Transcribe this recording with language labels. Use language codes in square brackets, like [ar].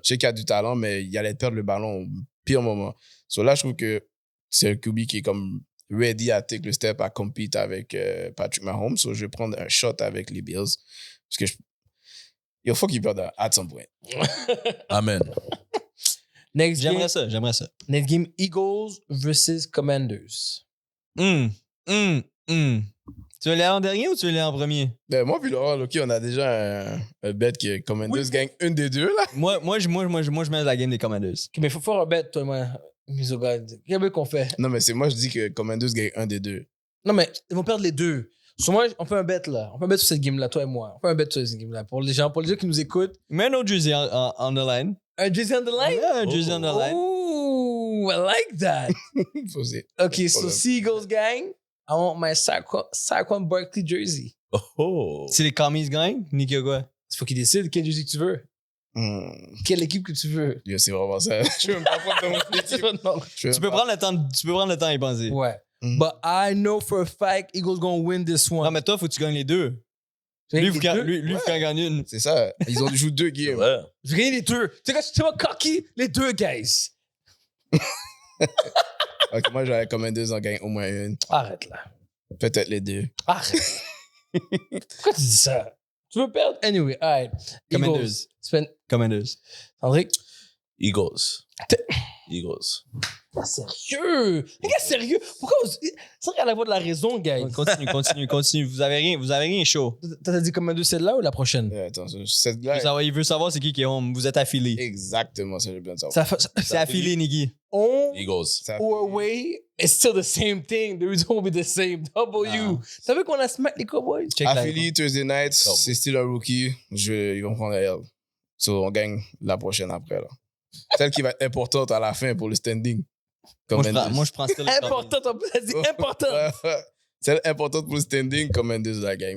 [fr] Je sais qu'il a du talent, mais il allait perdre le ballon au pire moment. So là, je trouve que c'est un QB qui est comme ready à take le step à compete avec Patrick Mahomes. So je vais prendre un shot avec les Bills. Parce que il faut qu'ils perdent [en] at some point. [fr] Amen. Next game, J'aimerais ça. next game, Eagles versus Commanders. Tu veux aller en dernier ou tu veux aller en premier? Ben, moi, puis Laurent, OK, on a déjà un bet que Commanders gagne une des deux, là. Moi, je mets la game des Commanders. Ok, mais il faut faire un bet, toi et moi, Misogad. Quel bet qu'on fait? Non, mais c'est moi, je dis que Commanders gagne un des deux. Non, mais ils vont perdre les deux. Sur moi, on fait un bet là. On fait un bet sur cette game-là, toi et moi. On fait un bet sur cette game-là. Pour les gens qui nous écoutent. Mets un autre jersey [en] on the line. [fr] Un jersey [en] on the line? [fr] Yeah, un jersey [en] on the line. Ooh, I like that. [fr] Faut aussi. OK, so Problème. si [en] Eagles gang, I want my Saquon Barkley jersey. Oh. [fr] Si les commies gagnent, Nicky quoi? Il faut qu'ils décident quel jersey que tu veux. Quelle équipe que tu veux. Yo, c'est vraiment ça. Je veux même pas prendre de mon équipe. Non. Tu peux prendre le temps à y penser. Ouais. Mm. [en] But I know for a fact Eagles gonna win this one. [fr] Non, mais toi, faut que tu gagnes les deux. Lui, il faut qu'il gagne une. C'est ça. Ils ont joué 2 C'est [en] games. [fr] vrai. Je gagne les deux. Tu sais quoi, tu vois cocky? Les deux, guys. Ok, moi, j'avais Commanders en gagne au moins une. Arrête là. Peut-être les deux. Arrête. Pourquoi tu dis ça? Tu veux perdre? [en] Anyway, alright. Commanders. Commanders. André? Eagles. Eagles. [fr] Sérieux? Les gars, sérieux? Pourquoi vous... C'est vrai qu'à la voix de la raison, guys. Continue. Vous avez rien chaud. T'as dit combien de celle-là ou la prochaine? Attends, cette blague. Il veut savoir c'est qui est home. Vous êtes affilié. Exactement, ça, j'ai bien de savoir. C'est affilié, Nicky. On Eagles. Ça- [en] or away, it's still the same thing. The result will be the same. W. [fr] T'as vu qu'on a smack les Cowboys? Check la- Affilié Thursday night, Cowboys. c'est [en] still [fr] un rookie. Ils vont prendre la L. So, on gagne la prochaine après. Là. Celle qui va être importante à la fin pour le standing. Moi, je prends still les Important, t'as dit important. Celle importante pour le standing, Commanders la gagne.